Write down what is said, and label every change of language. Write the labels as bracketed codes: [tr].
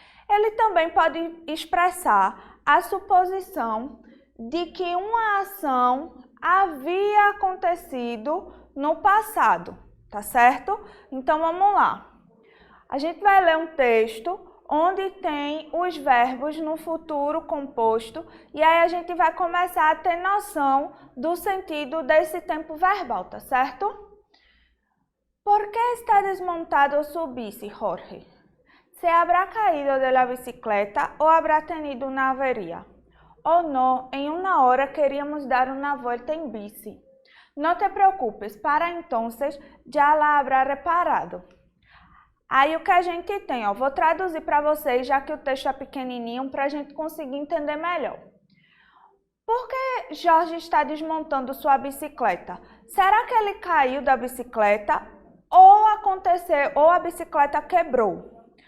[pt] Ele também pode expressar a suposição de que uma ação havia acontecido no passado, tá certo? Então vamos lá. A gente vai ler um texto onde tem os verbos no futuro composto e aí a gente vai começar a ter noção do sentido desse tempo verbal, tá certo? [es] ¿Por qué está desmontado su bici, Jorge? ¿Se habrá caído de la bicicleta o habrá tenido una avería? Oh no, en una hora queríamos dar una vuelta en bici. No te preocupes, para entonces ya la habrá reparado. [pt] Aí o que a gente tem, vou traduzir para vocês, já que o texto é pequenininho, para a gente conseguir entender melhor. Por que Jorge está desmontando sua bicicleta? Será que ele caiu da bicicleta ou a bicicleta quebrou?